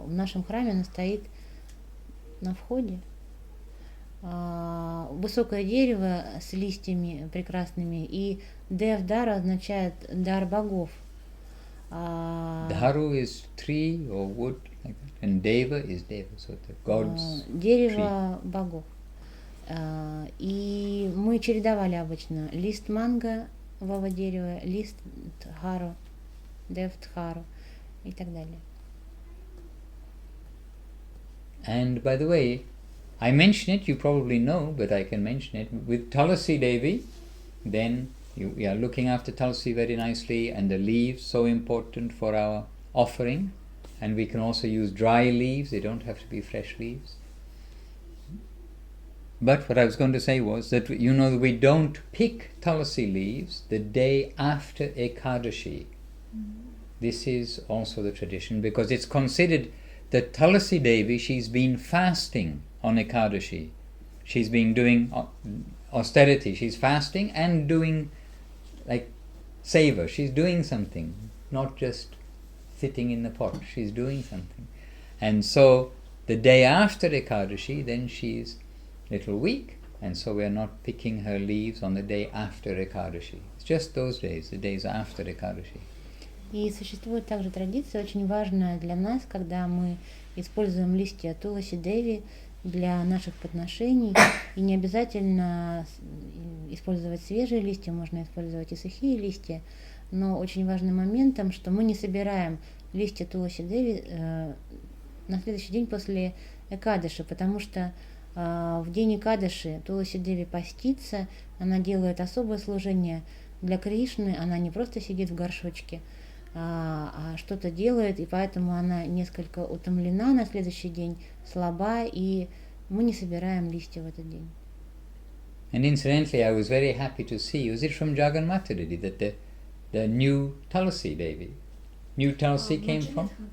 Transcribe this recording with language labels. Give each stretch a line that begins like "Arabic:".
Russian: В нашем храме она стоит на входе. Высокое дерево с листьями прекрасными, и Девдару означает дар богов.
English: Dharu is tree or wood, like that, and Deva is Deva, so the gods.
Russian: Дерево богов. И мы чередовали обычно лист мангового дерева, лист дхару, девдхару и так далее.
English: And by the way, I mention it, you probably know, but I can mention it. With Tulasi Devi, then we are looking after Tulsi very nicely, and the leaves so important for our offering, and we can also use dry leaves, they don't have to be fresh leaves. But what I was going to say was that we don't pick Tulsi leaves the day after Ekadashi. This is also the tradition, because it's considered that Tulasi Devi, she's been fasting on Ekadashi. She's been doing austerity, she's fasting and doing like seva, she's doing something, not just sitting in the pot, she's doing something. And so the day after Ekadashi, then she's a little weak, and so we're not picking her leaves on the day after Ekadashi. It's just those days, the days after Ekadashi.
Russian: И существует также традиция, очень важная для нас, когда мы используем листья Туласи Деви для наших подношений, и не обязательно использовать свежие листья, можно использовать и сухие листья, но очень важным моментом, что мы не собираем листья Туласи Деви на следующий день после Экадыши, потому что в день Экадыши Туласи Деви постится, она делает особое служение для Кришны, она не просто сидит в горшочке, а что-то делает, и поэтому она несколько утомлена на следующий день, слаба, и мы не собираем листья в этот день.
English: And incidentally, I was very happy to see, was it from Jagannatha Devi, that the new Tulsi Devi, new Tulsi came from?